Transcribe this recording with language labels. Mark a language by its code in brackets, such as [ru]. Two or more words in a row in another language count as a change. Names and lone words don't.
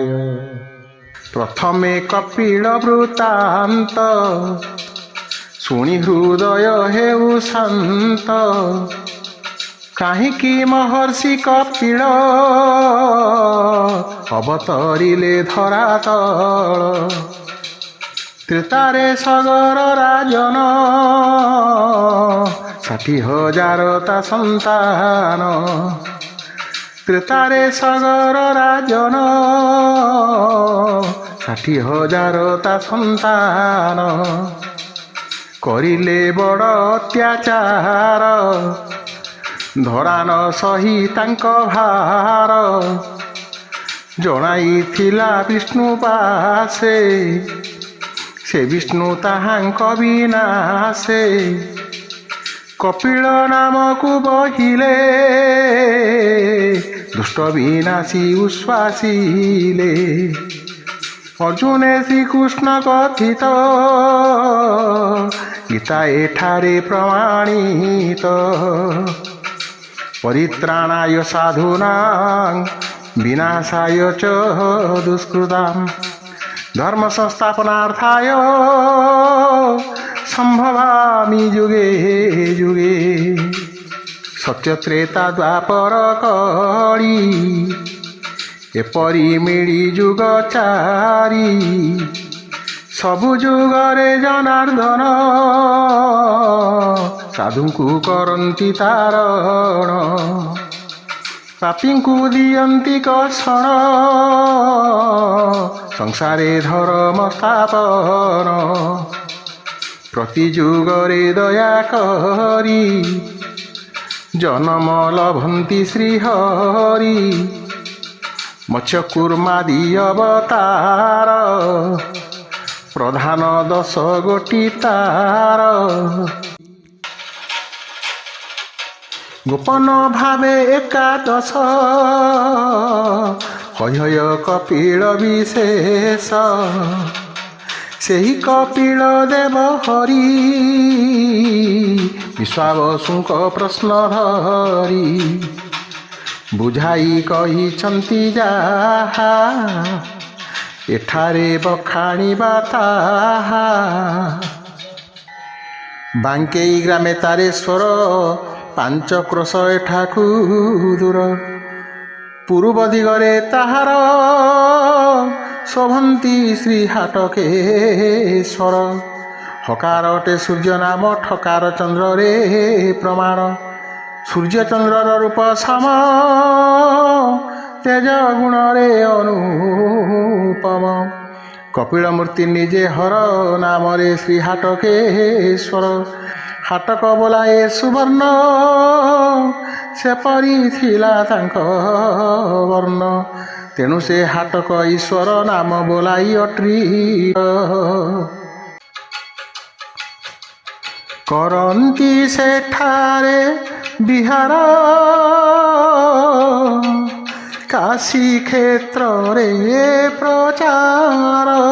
[or] ପ୍ରଥମେ କପିଳ ବୃତ୍ତାନ୍ତ ଶୁଣି ହୃଦୟ ହେଉ ଶାନ୍ତ। କାହିକି ମହର୍ଷି କପିଳ ଅବତରିଲେ ଧରାତଳ। ତ୍ରେତାରେ ସଗର ରାଜନ 60,000 ତା ସନ୍ତାନ। ତ୍ରେତାରେ ସଗର ରାଜନ 60,000 ତା ସନ୍ତାନ। କରିଲେ ବଡ଼ ଅତ୍ୟାଚାର ଧରାନ ସହି ତାଙ୍କ ଭାର। ଜଣାଇଥିଲା ବିଷ୍ଣୁ ପାଶେ ସେ ବିଷ୍ଣୁ ତାହାଙ୍କ ବିନାଶେ। କପିଳ ନାମକୁ ବହିଲେ ଦୁଷ୍ଟ ବିନାଶୀ ଉଶ୍ୱାସିଲେ। ଅର୍ଜୁନେ ଶ୍ରୀକୃଷ୍ଣ କଥିତ ଗୀତା ଏଠାରେ ପ୍ରମାଣିତ। [sa] परित्राणाय साधूनां विनाशाय च दुष्कृतां। धर्म संस्थापनार्थाय संभवामि युगे युगे। [or] ସତ୍ୟ ତ୍ରେତା ଦ୍ୱାପର କଳି ଏପରି ମିଳି ଯୁଗ ଚାରି। ସବୁ ଯୁଗରେ ଜନାର୍ଦ୍ଦନ ସାଧୁଙ୍କୁ କରନ୍ତି ତାରଣ। ପାପୀଙ୍କୁ ଦିଅନ୍ତି କର୍ଷଣ ସଂସାରେ ଧର୍ମ ସ୍ଥାପନ। ପ୍ରତି ଯୁଗରେ ଦୟା କରି ଜନ୍ମ ଲଭନ୍ତି ଶ୍ରୀହରି। ମତ୍ସ୍ୟକୂର୍ମାଦି ଅବତାର ପ୍ରଧାନ 10 ଗୋଟି ତାର। ଗୋପନ ଭାବେ 11 ହୟ କପିଳ ବିଶେଷ। ସେହି କପିଳ ଦେବ ହରି ବିଶ୍ୱାବସୁଙ୍କ ପ୍ରଶ୍ନ ଧରି। ବୁଝାଇ କହିଛନ୍ତି ଯାହା ଏଠାରେ ବଖାଣିବା ତାହା। ବାଙ୍କେଇ ଗ୍ରାମେ ତାରେଶ୍ୱର 5 କ୍ରୋଶ ଏଠାକୁ ଦୂର। ପୂର୍ବ ଦିଗରେ ତାହାର ଶୋଭନ୍ତି ଶ୍ରୀ ହାଟକେଶ୍ୱର। ହକାରଟେ ସୂର୍ଯ୍ୟ ନାମ ଠକାର ଚନ୍ଦ୍ର ରେ ପ୍ରମାଣ। ସୂର୍ଯ୍ୟ ଚନ୍ଦ୍ରର ରୂପ ସମ ତେଜ ଗୁଣ ରେ ଅନୁପମ। କପିଳ ମୂର୍ତ୍ତି ନିଜେ ହର ନାମ ରେ ଶ୍ରୀ ହାଟକେଶ୍ୱର। ହାଟକ ବୋଲାଏ ସୁବର୍ଣ୍ଣ ସେ ପରି ଥିଲା ତାଙ୍କ ବର୍ଣ୍ଣ। ତେଣୁ ସେ ହାଟକ ଈଶ୍ୱର ନାମ ବୋଲାଇ ଅଟ୍ରି। କରନ୍ତି ସେଠାରେ ବିହାର କାଶୀ କ୍ଷେତ୍ର ରେ ପ୍ରଚାର।